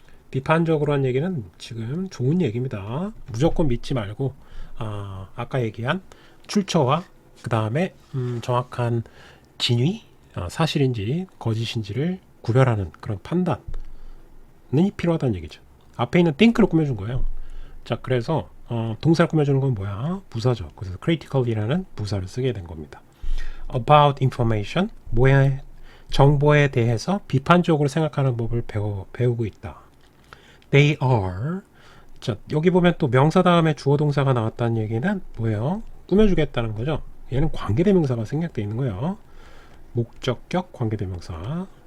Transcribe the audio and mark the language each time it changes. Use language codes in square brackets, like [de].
[ko] 비판적으로란 얘기는 지금 좋은 얘기입니다. 무조건 믿지 말고 아까 얘기한 출처와 그 다음에 정확한 진위, 사실인지 거짓인지를 구별하는 그런 판단이 필요하다는 얘기죠. 앞에 있는 think를 꾸며준 거예요. 자, 그래서 동사를 꾸며주는 건 뭐야? 부사죠. 그래서 critically라는 부사를 쓰게 된 겁니다. [en] About information, [ko] 뭐야? 정보에 대해서 비판적으로 생각하는 법을 배우고 있다. [en] They are. [ko] 자, 여기 보면 또 명사 다음에 주어 동사가 나왔다는 얘기는 뭐예요? 꾸며주겠다는 거죠. 얘는 관계대명사가 생략되어 있는 거예요. 목적격 관계대명사.